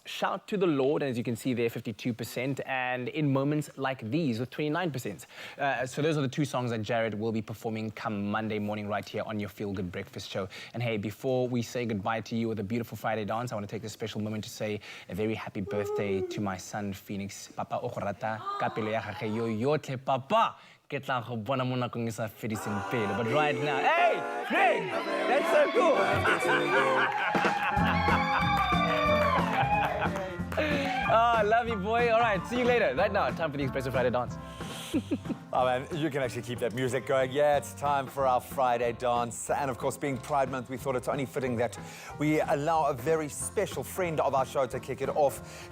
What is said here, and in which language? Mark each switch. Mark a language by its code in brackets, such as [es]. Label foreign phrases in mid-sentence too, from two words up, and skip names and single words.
[en] Shout to the Lord, as you can see there, 52%, and In Moments Like These with 29%. So those are the 2 songs that Jared will be performing coming come Monday morning right here on your Feel Good Breakfast Show. And hey, before we say goodbye to you with a beautiful Friday dance, I want to take this special moment to say a very happy birthday to my son, Phoenix. [tn] Papa o go rata ka pelo ya gage yo yotlhe, Papa. Ke tla go bona mo nakong e sa fediseng pelo. [en] But right now, hey, Greg, that's so cool. Oh, love you, boy. All right, see you later. Right now, time for the Expresso Friday dance. Oh man, you can actually keep that music going. Yeah, it's time for our Friday dance. And of course, being Pride Month, we thought it's only fitting that we allow a very special friend of our show to kick it off.